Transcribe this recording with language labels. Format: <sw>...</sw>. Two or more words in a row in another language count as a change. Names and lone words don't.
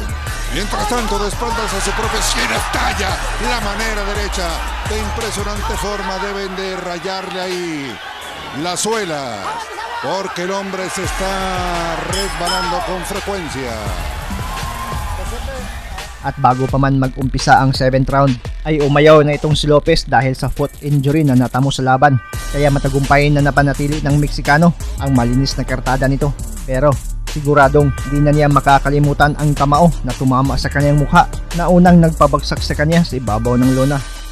<es>Mientras tanto, de espaldas a su propia esquina, estalla la manera derecha, de impresionante forma, deben de rayarle ahí la suela, porque el hombre se está resbalando con frecuencia.</es> <tl>At bago pa man mag-umpisa ang 7th round, ay umayaw na itong si Lopez dahil sa</tl> <en>foot injury</en> <tl>na natamo sa laban. Kaya matagumpay na napanatili ng Meksikano ang malinis na kartada nito. Pero siguradong di na niya makakalimutan ang kamao na tumama sa kanyang mukha na unang nagpabagsak sa kanya sa ibabaw ng lona.</tl>